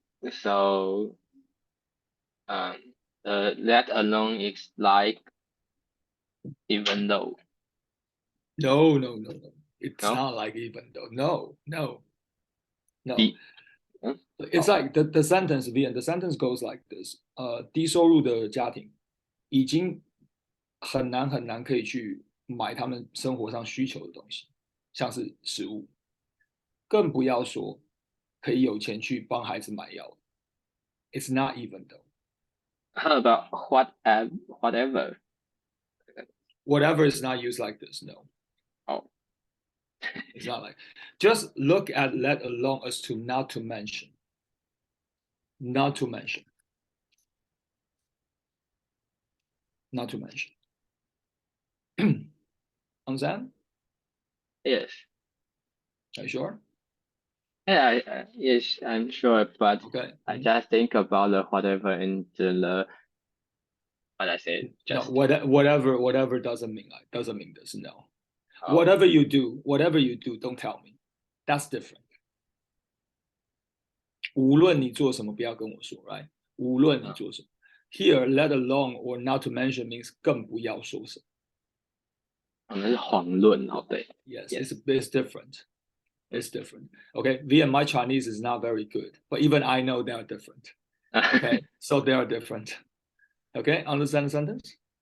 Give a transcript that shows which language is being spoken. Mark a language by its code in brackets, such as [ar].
[en] So let alone is like even though. No. It's No? not like even though. No. It's like the sentence the sentence goes like this. [zh] 低收入的家庭已经很难可以去买他们生活上需求的东西，像是食物，更不要说可以有钱去帮孩子买药。 [en] It's not even though. How about whatever? Whatever is not used like this. No. Oh. It's not like. Just look at let alone as to not to mention. Not to mention. Not to mention. Understand? Yes. Are you sure? Yeah, yes, I'm sure, but okay. I just think about the whatever and the what I said. Just no, whatever doesn't mean this. No. Oh. Whatever you do, don't tell me. That's different. [zh] 无论你做什么，不要跟我说 ，right？无论你做什么。 [en] Here, let alone or not to mention means [zh] 更不要说什么。那是遑论哦，对。 [en] Yes, it's different. It's different. Okay, and my Chinese is not very good, but even I know they are different. Okay, so they are different. Okay, understand the sentence?